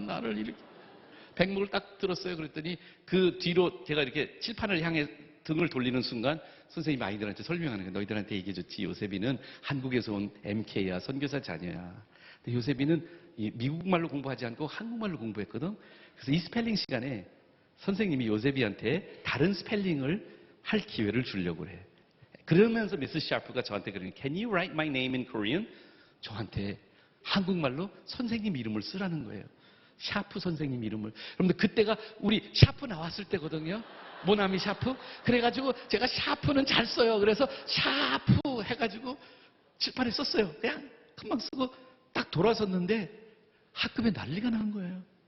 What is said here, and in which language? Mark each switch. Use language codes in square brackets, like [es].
[ko] 나를 이렇게 백목을 딱 들었어요. 그랬더니 그 뒤로 제가 이렇게 칠판을 향해 등을 돌리는 순간 선생님이 아이들한테 설명하는 거예요. 너희들한테 얘기해줬지. 요셉이는 한국에서 온 MK야. 선교사 자녀야. 근데 요셉이는 미국말로 공부하지 않고 한국말로 공부했거든. 그래서 이 스펠링 시간에 선생님이 요셉이한테 다른 스펠링을 할 기회를 주려고 해. 그러면서 미스 샤프가 저한테 그러는 [en] Can you write my name in Korean? [ko] 저한테 한국말로 선생님 이름을 쓰라는 거예요. 샤프 선생님 이름을. 여러분들 그때가 우리 샤프 나왔을 때거든요. 모나미 샤프. 그래가지고 제가 샤프는 잘 써요. 그래서 샤프 해가지고 칠판에 썼어요. 그냥 금방 쓰고 딱 돌아섰는데 학급에 난리가 난 거예요.